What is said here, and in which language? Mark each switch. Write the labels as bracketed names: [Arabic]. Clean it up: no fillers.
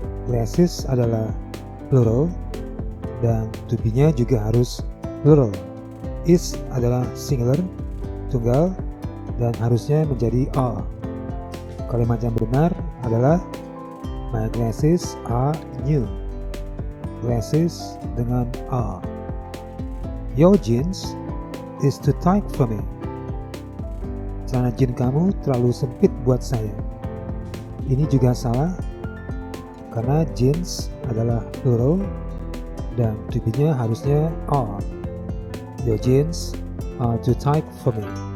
[Indonesian] Glasses adalah plural dan to be-nya juga harus plural. Is adalah singular, tunggal, dan harusnya menjadi are. Kalimat yang benar adalah [English] my glasses are new. [Indonesian] Glasses dengan are. [English] Your jeans is too tight for me. [Indonesian] Celana jeans kamu terlalu sempit buat saya. Ini juga salah, karena jeans adalah plural dan to be-nya harusnya are. [English] Your jeans are too tight for me.